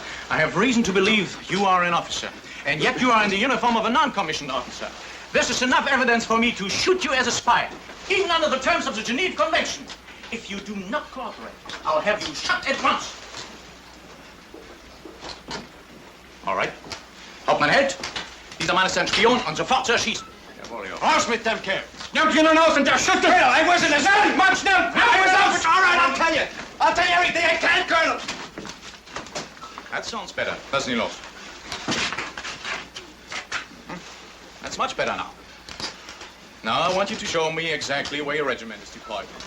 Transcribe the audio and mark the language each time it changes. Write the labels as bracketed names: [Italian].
[English] I have reason to believe you are an officer, and yet you are in the uniform of a non-commissioned officer. This is enough evidence for me to shoot you as a spy, even under the terms of the Geneva Convention. If you do not cooperate, I'll have you shot at once. All right. [German] Hauptmann Held, dieser Mann ist ein Spion und sofort zu erschießen. Jawohl, ja. Raus mit dem Kerl! Nehmt ihn aus und erschüttert! [English] Colonel, I wasn't a... [German] Schnell, Mann, schnell! [English] I was out! All right, I'll tell you. I'll tell you everything I can, Colonel. That sounds better. [German] Lassen Sie los. [English] That's much better now. Now I want you to show me exactly where your regiment is deployed.